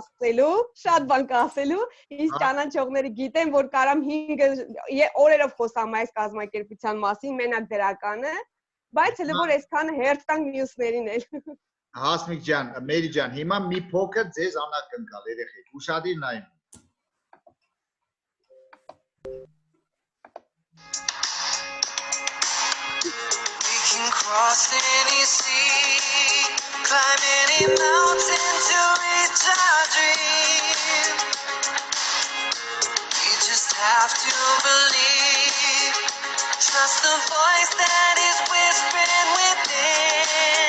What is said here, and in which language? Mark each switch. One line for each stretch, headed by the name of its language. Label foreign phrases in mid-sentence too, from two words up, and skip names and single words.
Armenian: կա ասելու, ինձ ճանաչողները գիտեն, որ կարամ 5 օրերով խոսամ այս կազմակերպության մասին, մենակ դրականը, բայց հələ որ այսքանը հերթ տանք մյուսներին էլ։ Հասմիկ ջան, Մերի ջան, հիմա մի փոքր ձեզ անակնկալ երեխեք, ուշադիր նայեք։
English: Cross any sea, climb any mountain to reach our dream. We just have to believe, trust the voice that is whispering within.